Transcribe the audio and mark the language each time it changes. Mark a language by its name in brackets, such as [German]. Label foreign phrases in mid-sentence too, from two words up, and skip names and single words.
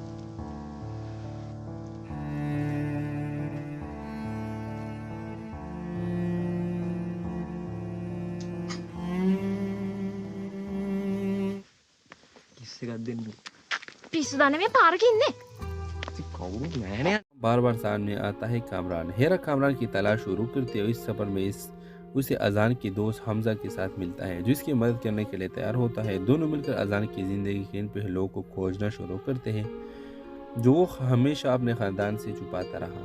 [Sinhala] කිස් එකක් දෙන්න. පිස්සු දන්නේ මේ පාරක ඉන්නේ කවුරුත් නැහැ [Hindi] बार बार सामने आता है कामरान। हेरा कामरान की तलाश शुरू करते हुए इस सफर में उसे अजान की दोस्त हमजा के साथ मिलता है, जिसकी मदद करने के लिए तैयार होता है। दोनों मिलकर अजान की ज़िंदगी के इन पहलुओं को खोजना शुरू करते हैं जो वो हमेशा अपने ख़ानदान से छुपाता रहा।